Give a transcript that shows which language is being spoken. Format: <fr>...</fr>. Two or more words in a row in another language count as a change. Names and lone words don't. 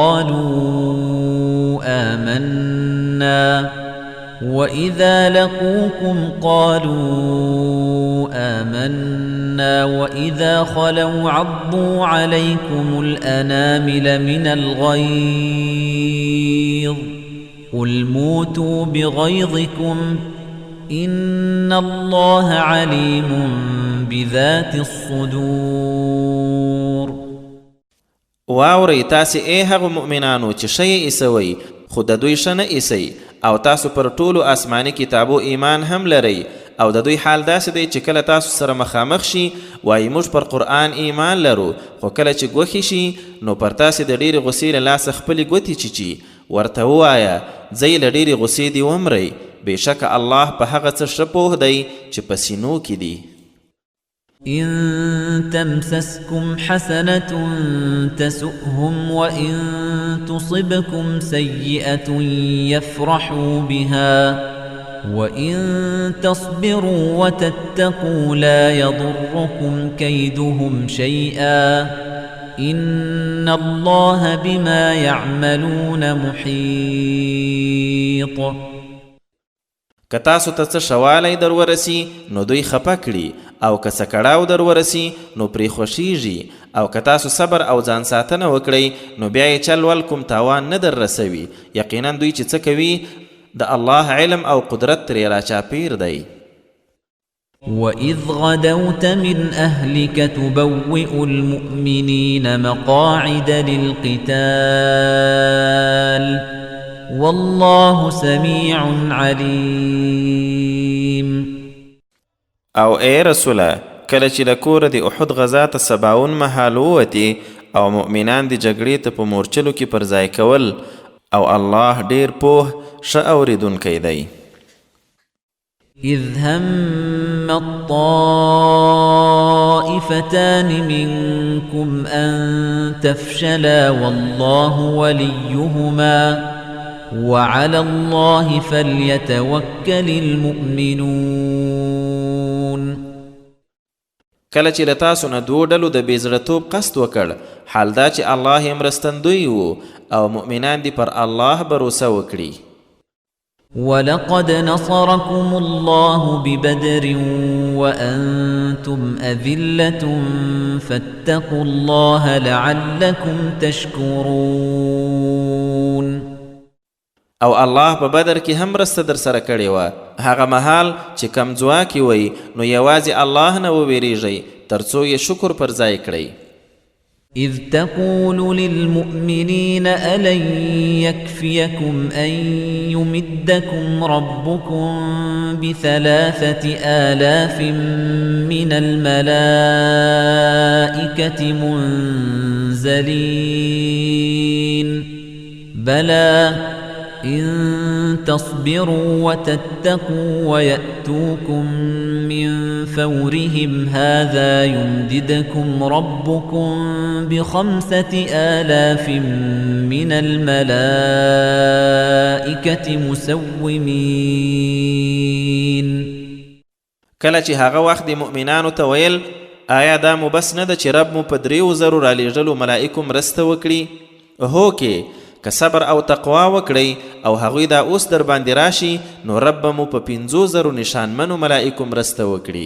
<ar>قالوا آمنا وإذا خلوا عضوا عليكم الأنامل من الغيظ قل موتوا بغيظكم إن الله عليم بذات الصدور.</ar> <ps>واورئ تاسې ای هغو مؤمنانو چې شی ایسوئ خو د دوی ښه نه ایسئ او تاسو پر ټولو آسماني کتابو ایمان هم لرئ او د دوی حال داسې دی چې کله تاسو سره مخامخ شي وایي موږ پر قرآن ایمان لرو خو کله چې ګوښې شي نو پر تاسې د ډېرې غصې له لاسه خپلې ګوتې چیچي. ورته ووایه ځئ له ډېرې غصې دې ومرئ بېشکه الله په هغه څه ښه پوه دی چې په سینو کې دي.</ps> <ar>إن تمسسكم حسنة تسؤهم وإن تصبكم سيئة يفرحوا بها وإن تصبروا وتتقوا لا يضركم كيدهم شيئا إن الله بما يعملون محيط.</ar> <ps>که تاسو ته څه شوالی در ورسي نو دوی خفه کړي او که څه کړاو در ورسي نو پرې خوښیږي او که تاسو صبر او ځان ساتنه وکړئ نو بیا یې چل ول کوم تاوان نه در رسوي. یقینا دوی چې څه کوي د الله علم او قدرت ترې راچاپیر دی.</ps> <ar>وَإِذْ غَدَوْتَ مِنْ أَهْلِكَ تُبَوِّئُ الْمُؤْمِنِينَ مَقَاعِدَ لِلْقِتَالِ والله سميع عليم.</ar> <ps>او اے رسوله کله چې له کوره د احد غزا ته سباون مهال ووتې او مؤمنان د جګړې ته په مورچلو کې پر ځای کول او الله ډیر پوه ښه اورېدونکی دی.</ps> <ar>إذ هم الطائفتان منكم أن تفشلا والله وليهما وعلى الله فليتوكل المؤمنون.</ar> <ps>کله چې له تاسو نه دوو ډلو د بېزړهتوب قصد وکړ حال دا چې الله یې مرستندوی و او مؤمنان دې پر الله بروسه وکړي.</ps> <ar>ولقد نصركم الله ببدر وأنتم أذلة فاتقوا الله لعلكم تشكرون</ar> <ps>او الله په بدر کې هم مرسته در سره کړې وه هغه مهال چې کم ځواکي وئ نو یوازې الله نه وویریږئ تر څو یې شکر پر ځای کړئ</ps> <ar>إذ تقول للمؤمنين ألن يكفيكم أن يمدكم ربكم ب3,000 من الملائكة منزلين بلى إن تصبروا وتتقوا ويأتوكم من فورهم هذا يمددكم ربكم ب5,000 من الملائكة مسومين</ar> <ps>کله چې هغه وخت د مؤمنانو ته ویل آیا دا مو بس نه ده چې رب مو په 3,000 رالیږلو ملائکو مرسته وکړي هو کې که صبر او تقوا وکړئ او هغوی دا اوس در باندې راشي نو رب مو په 5,000 نشانمنو ملائکو مرسته وکړي</ps>